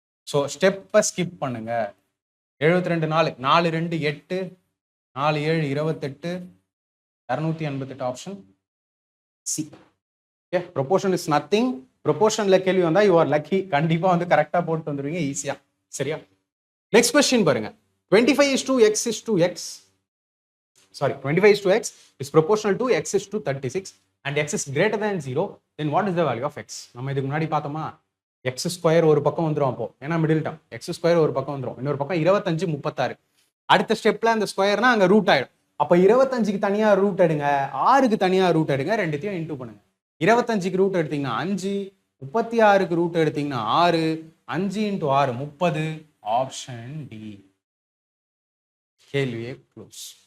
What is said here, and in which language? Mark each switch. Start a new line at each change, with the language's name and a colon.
Tamil: So ஸ்டெப்பை skip பண்ணுங்க. 72 4 4 2 8 4 7 28 288 option C.
English: Okay, proportion is nothing. ப்ரொபோர்ஷன்ல
Tamil: கேள்வி வந்தா
English: You are lucky.
Tamil: கண்டிப்பா வந்து கரெக்டா போட்டு வந்துருவீங்க ஈஸியா. சரியா? நெக்ஸ்ட் கொஸ்டின் பாருங்க.
English: 25:x sorry 25:x is proportional to x is to 36 and x is greater than 0, then what is the value of x?
Tamil: நம்ம இதுக்கு முன்னாடி பார்த்தோமா? x ஸ்கொயர் ஒரு பக்கம் வந்துரும். அப்போ ஏன்னா மிடில் டேர்ம் x ஸ்கொயர் ஒரு பக்கம் வந்துரும், இன்னொரு பக்கம் 25 36. அடுத்த ஸ்டெப்ல அந்த ஸ்கொயர்னா அங்க ரூட் ஆயிடும். அப்ப 25க்கு தனியா ரூட் எடுங்க, 6க்கு தனியா ரூட் எடுங்க, ரெண்டுத்தையும் இன்டூ பண்ணுங்க. 25க்கு ரூட் எடுத்தீங்கன்னா 5, 36க்கு ரூட் எடுத்தீங்கன்னா 6, 5 × 6 30. Option D. கேள்வியே க்ளோஸ்.